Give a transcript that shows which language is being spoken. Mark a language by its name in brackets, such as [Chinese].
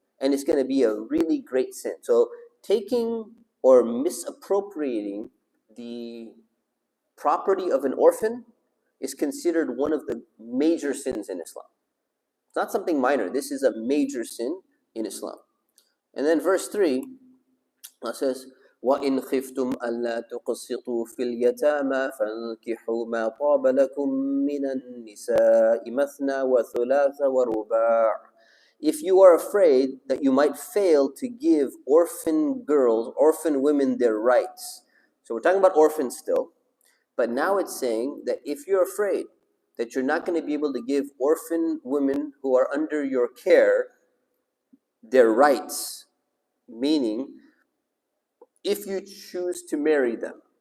[English] And it's going to be a really great sin. So taking or misappropriating the property of an orphan is considered one of the major sins in Islam. It's not something minor. This is a major sin in Islam. And then verse 3, it says, [Arabic] وَإِنْ خِفْتُمْ أَلَّا تُقْسِطُوا فِي الْيَتَامَى فَانْكِحُوا مَا طَابَ لَكُم مِّنَ النِّسَاءِ مَثْنَى وَثُلَاثَ وَرُبَاعَ. [English] If you are afraid that you might fail to give orphan women their rights. So we're talking about orphans still, but now it's saying that if you're afraid that you're not going to be able to give orphan women who are under your care their rights, meaning if you choose to marry them.